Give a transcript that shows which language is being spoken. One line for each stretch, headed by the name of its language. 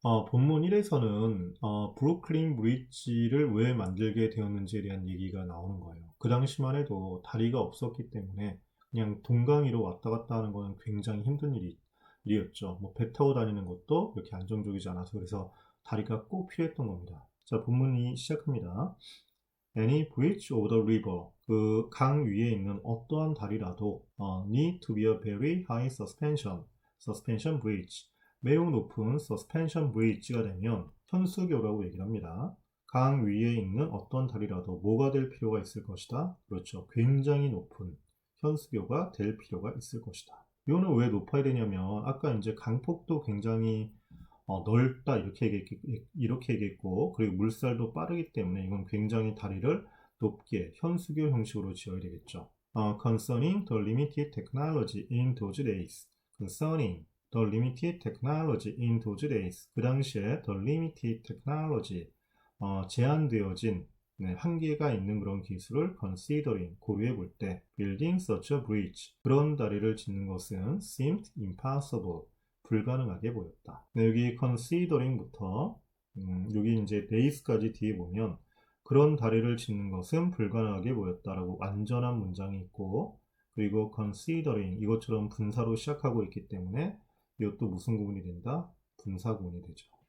Korean: 본문 1에서는 브루클린 브릿지를 왜 만들게 되었는지에 대한 얘기가 나오는 거예요. 그 당시만 해도 다리가 없었기 때문에 그냥 동강이로 왔다 갔다 하는 것은 굉장히 힘든 일이었죠. 뭐 배 타고 다니는 것도 이렇게 안정적이지 않아서 그래서 다리가 꼭 필요했던 겁니다. 자, 본문이 시작합니다.
English: Any bridge over the river.
Korean: 그 강 위에 있는 어떠한 다리라도
English: need to be a very high suspension bridge.
Korean: 매우 높은
English: suspension bridge
Korean: 가 되면 현수교라고 얘기를 합니다. 강 위에 있는 어떤 다리라도 뭐가 될 필요가 있을 것이다. 그렇죠. 굉장히 높은 현수교가 될 필요가 있을 것이다. 이거는 왜 높아야 되냐면 아까 이제 강폭도 굉장히 넓다 이렇게 얘기했고 그리고 물살도 빠르기 때문에 이건 굉장히 다리를 높게 현수교 형식으로 지어야 되겠죠.
English: Concerning the limited technology in those days. Concerning the limited technology in those days.
Korean: 그 당시에
English: the limited technology
Korean: 제한되어진 한계가 있는 그런 기술을
English: considering
Korean: 고려해 볼 때
English: building such a bridge
Korean: 그런 다리를 짓는 것은
English: seemed impossible
Korean: 불가능하게 보였다. 여기 considering부터 여기 이제 days까지 뒤에 보면 그런 다리를 짓는 것은 불가능하게 보였다라고 완전한 문장이 있고 그리고 considering 이것처럼 분사로 시작하고 있기 때문에 이것도 무슨 구문이 된다? 분사 구문이 되죠.